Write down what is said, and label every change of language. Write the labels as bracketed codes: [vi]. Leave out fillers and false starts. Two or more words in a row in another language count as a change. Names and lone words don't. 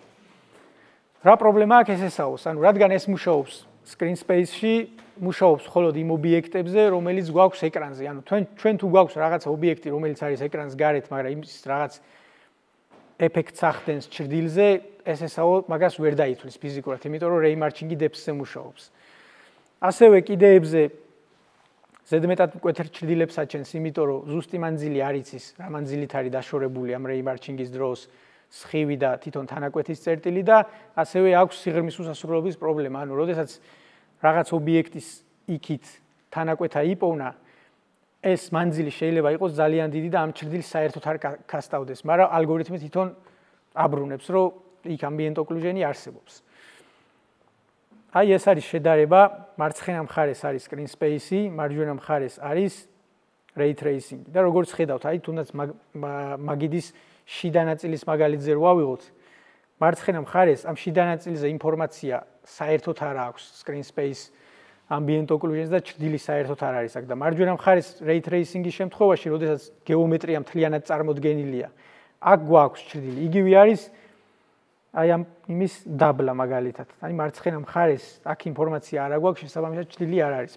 [ka] რა პრობლემა აქვს SSAO-ს? ანუ რადგან ეს მუშაობს [en] screen space- [ka] ში, მუშაობს მხოლოდ იმ ობიექტებზე, რომელიც გვაქვს ეკრანზე. ანუ ჩვენ თუ გვაქვს რაღაცა ობიექტი, რომელიც არის ეკრანს გარეთ, მაგრამ იმის რაღაც ეფექტს ახდენს ჩრდილზე, SSAO მაგას ვერ დაითვლის ფიზიკურად, იმიტომ რომ [en] ray marching- [ka] ი depth-ზე მუშაობს. ასევე კიდეებზე ზედმეტად მკვეთრ ჩრდილებს აჩენს, იმიტომ რომ ზუსტი მანძილი არ იცის, რა მანძილით არის დაშორებული ამ [en] ray marching- [ka] ის დროს სხივი და თვითონ თანაკვეთის წერტილი და ასევე აქვს სიღრმის უსასრულობის პრობლემა. ანუ როდესაც რაღაც ობიექტის იქით თანაკვეთა იპოვნა, ეს მანძილი შეიძლება იყოს ძალიან დიდი და ამ ჩრდილს საერთოდ არ გასტავდეს, მაგრამ ალგორითმი თვითონ აბრუნებს, რომ იქ [en] ambient occlusion- [ka] ი არსებობს. აი ეს არის შედარება, მარცხენა მხარეს არის [en] screen space- [ka] ი, მარჯვენა მხარეს არის [en] ray tracing. [ka] და როგორც ხედავთ, აი თუნდაც მაგიდის შიდა ნაწილის მაგალითზე რო ავიღოთ, მარცხენა მხარეს ამ შიდა ნაწილზე ინფორმაცია საერთოდ არ აქვს [en] screen space ambient occlusion- [ka] ს და ჩრდილი საერთოდ არ არის აქ და მარჯვენა მხარეს [en] ray tracing- [ka] ის შემთხვევაში, როდესაც გეომეტრია მთლიანად წარმოდგენილია, აქ გვაქვს ჩრდილი. იგივე არის აი ამ იმის დაბლა მაგალითად. აი მარცხენა მხარეს აქ ინფორმაცია არ აქვს, შესაბამისად ჩრდილი არ არის.